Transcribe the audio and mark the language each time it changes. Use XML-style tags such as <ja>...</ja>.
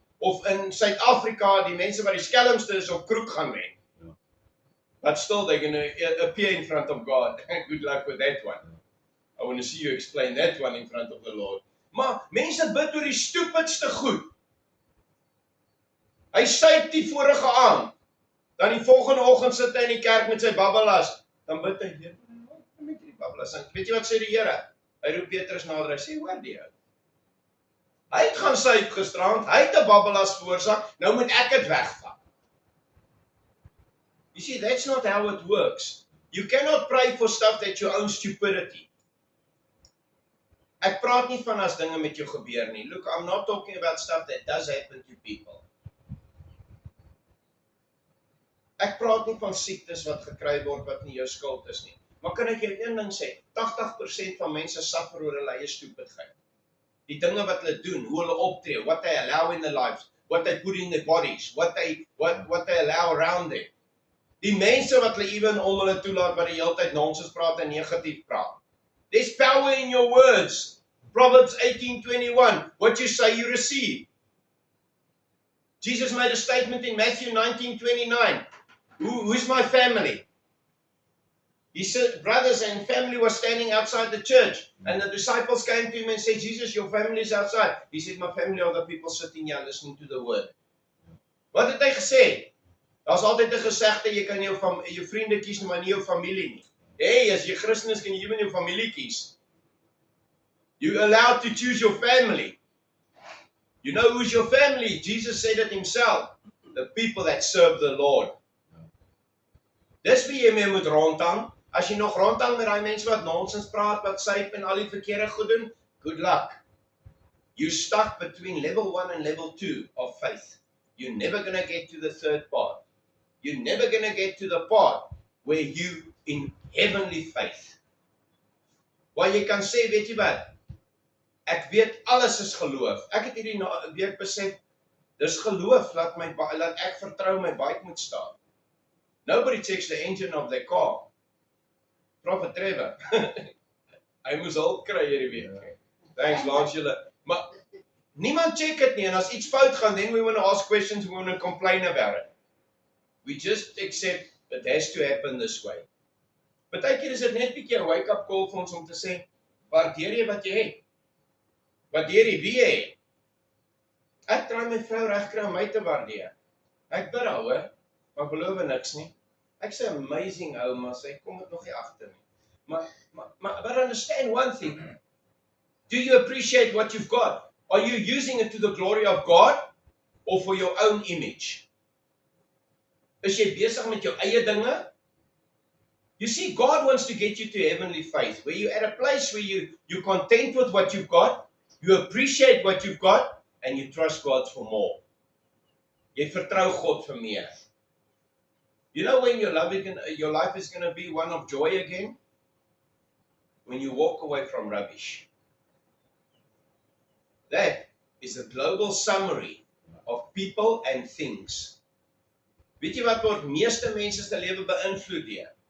<af>Of in Suid-Afrika, die mense wat die skelmste is op kroeg gaan wen. Ja.</af> <en>But still they're going to appear in front of God. Good luck with that one. I want to see you explain that one in front of the Lord.</en> <af>Maar mense bid oor die stupidste goed. Hy syp die vorige aand. Dan die volgende oggend sit hy in die kerk met sy babbelas. Dan bid hy, Here, met die babbelas. En weet jy wat sê die Here? Hy roep Petrus nader, hy sê, hoor die ou. Hy het gaan syp gisterand, hy het 'n babbelas veroorsaak, nou moet ek dit wegvat.</af> <en>You see, that's not how it works. You cannot pray for stuff that's your own stupidity.</en> <af>Ek praat nie van as dinge met jou gebeur nie.</af> <en>Look, I'm not talking about stuff that does happen to people.</en> <af>Ek praat nie van siektes wat gekry word wat nie jou skuld is nie. Maar kan ek jou een ding sê, 80% van mense suffer oor hulle eie stupidheid. Die dinge wat hulle doen, hoe hulle optree,</af> <en>what they allow in their lives, what they put in their bodies, what they allow around them.</en> <af>Die mense wat hulle even om hulle toelaat wat die hele tyd nonsens praat en negatief praat.</af> <en>There's power in your words. Proverbs 18:21. What you say, you receive. Jesus made a statement in Matthew 19:29. Who's my family? His brothers and family were standing outside the church. And the disciples came to him and said, Jesus, your family is outside. He said, my family are the people sitting here listening to the word.</en> <af>Wat het hy gesê? Daar's altyd 'n gesegde, jy kan jou vriende kies, maar nie jou familie nie. Hey, as jy Christen is, kan jy ewen jou familie kies.</af> <en>You're allowed to choose your family. You know who's your family? Jesus said it himself. The people that serve the Lord.</en> <af>Dis wie jy mee moet rondhang. As jy nog rondhang met daai mense wat nonsens praat, wat syp en al die verkeerde goed doen,</af> <en>good luck. You're stuck between level 1 and level 2 of faith. You're never going to get to the third part. You're never going to get to the part where you in heavenly faith.</en> <af>Waar jy kan sê, weet jy wat? Ek weet alles is geloof. Ek het hierdie week besef, dis geloof, laat ek vertrou my bike moet staan.</af> <en>Nobody checks the engine of their car.</en> <af>Prophet Trevor. Hy moes hulp kry hierdie week. Thanks, Lance julle. Maar niemand check dit nie en as iets fout gaan,</af> <en>then we want to ask questions, we want to complain about it. We just accept it has to happen this way.</en> <af>Partykeer is dit net 'n bietjie 'n wake-up call vir ons om te sê, waardeer jy wat jy het? Waardeer jy wie jy het? Ek try my vrou regkry om my te waardeer. Ek bid haar, hoor, maar beloof niks nie. Ek sê amazing ou, maar sy kom dit nog nie agter nie.</af> <en>But understand one thing. Do you appreciate what you've got? Are you using it to the glory of God or for your own image?</en> <af>Is jy besig met jou eie dinge?</af> <en>You see, God wants to get you to heavenly faith, where you're at a place where you're content with what you've got, you appreciate what you've got, and you trust God for more.</en> <af>Jy vertrou God vir meer.</af> <en>You know when your life is going to be one of joy again? When you walk away from rubbish. That is a global summary of people and things.</en> <af>Weet jy wat word meeste mense se lewe beïnvloed deur?</af>